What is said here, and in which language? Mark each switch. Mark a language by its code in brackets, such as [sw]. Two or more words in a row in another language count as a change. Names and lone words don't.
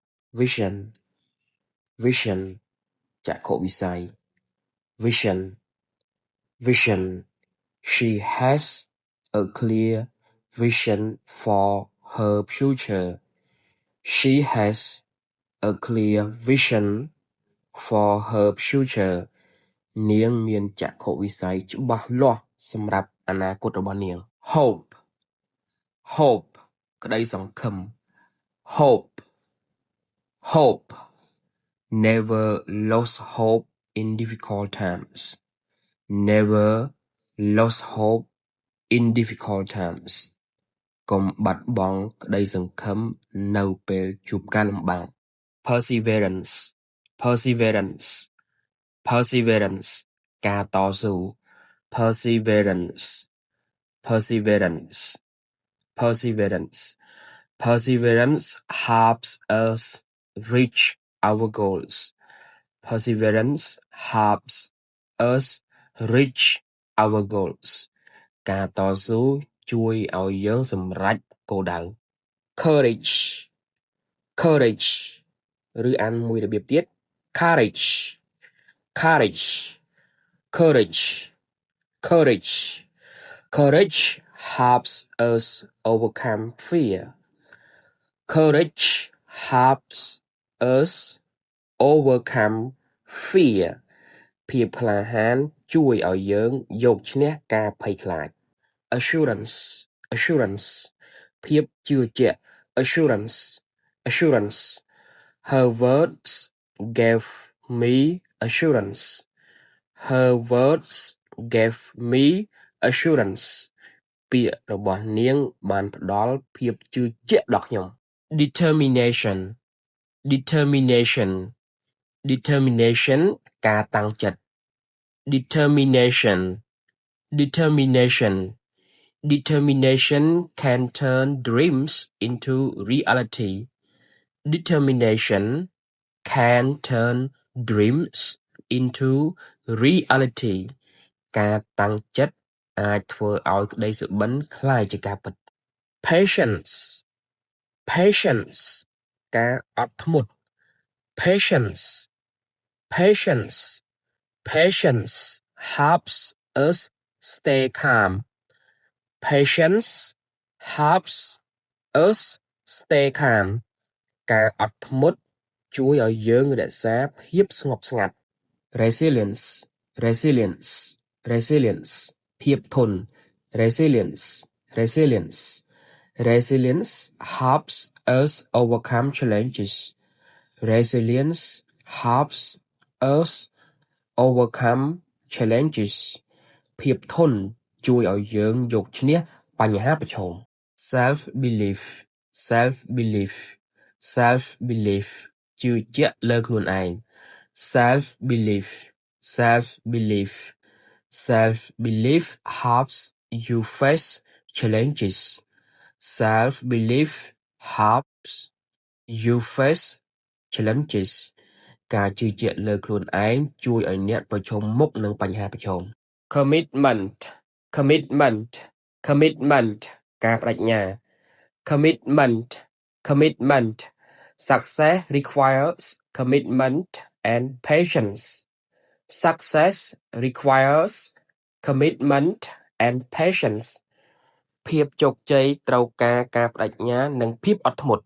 [en] vision vision ចក្ខុវិស័យ vision vision she has a clear vision for her future she has a clear vision for her future [km] នាងមានចក្ខុវិស័យច្បាស់លាស់សម្រាប់អនាគតរបស់នាង [en] hope hope ក្តីសង្ឃឹម hope hope never lost hope in difficult times never lost hope in difficult times [km] កុំបាត់បង់ក្តីសង្ឃឹមនៅពេលជួបការលំបាក [en] perseverance perseverance perseverance ការតស៊ូ perseverance perseverance perseverance perseverance helps us reach our goals perseverance helps us reach our goals [km] ការតស៊ូជួយឲ្យយើងសម្រេចគោលដៅ [en] courage courage [km] ឬអានមួយរបៀបទៀត [en] courage courage courage courage courage helps us overcome fear courage helps us overcome fear [km] ភាពក្លាហានជួយឲ្យយើងយកឈ្នះការភ័យខ្លាច [en] assurance assurance ភាពជឿជាក់ assurance assurance her words gave me assurance her words gave me assurance [km] ពាក្យរបស់នាងបានផ្ដល់ ភាពជឿជាក់ដល់ខ្ញុំ [en] determination determination determination ការ តាំងចិត្ត determination determination determination can turn dreams into reality determination can turn dreams into reality [km] ការតាំងចិត្តអាចធ្វើឲ្យក្តីសុបិនក្លាយជាការពិត [en] patience patience ការអត់ធ្មត់ patience patience patience helps us stay calm patience helps us stay calm [km] ការអត់ធ្មត់ជួយឲ្យយើងរក្សាភាពស្ងប់ស្ងាត់ [en] resilience resilience resilience ភាពធន់ resilience resilience resilience helps us overcome challenges resilience helps us overcome challenges [km] ភាពធន់ជួយ ឲ្យយើងយកឈ្នះបញ្ហាប្រឈម [en] self belief self belief self belief [km] ជឿជាក់លើខ្លួន [en] ឯង self belief self belief self belief helps you face challenges self belief helps you face challenges [km] ការជឿជាក់លើ ខ្លួនឯងជួយឲ្យអ្នកប្រឈមមុខនឹងបញ្ហាប្រឈម [en] commitment commitment commitment ការប្តេជ្ញា commitment commitment success requires commitment and patience success requires commitment and patience [km] ភាពជោគជ័យត្រូវការការប្តេជ្ញានិងភាពអត់ធ្មត់